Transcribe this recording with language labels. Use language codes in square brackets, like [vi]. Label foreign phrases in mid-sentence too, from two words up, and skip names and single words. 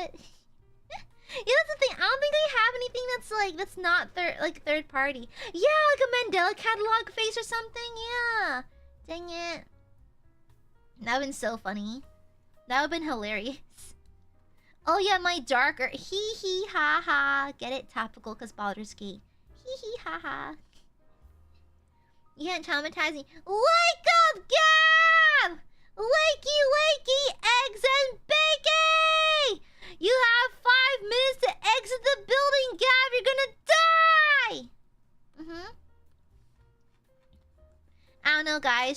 [en] Yeah, that's the thing. I don't think they have anything that's not third party. Yeah, like a Mandela catalog face or something. Yeah. Dang it. That would've been so funny. That would've been hilarious. Oh yeah, my darker hee hee ha ha. Get it? Topical cause Baldur's Gate. Hee hee ha ha. You can't traumatize me. Wake up, Gab! Wakey, wakey, eggs and bacon! You have 5 minutes to exit the building, Gab! You're gonna die! I don't know, guys.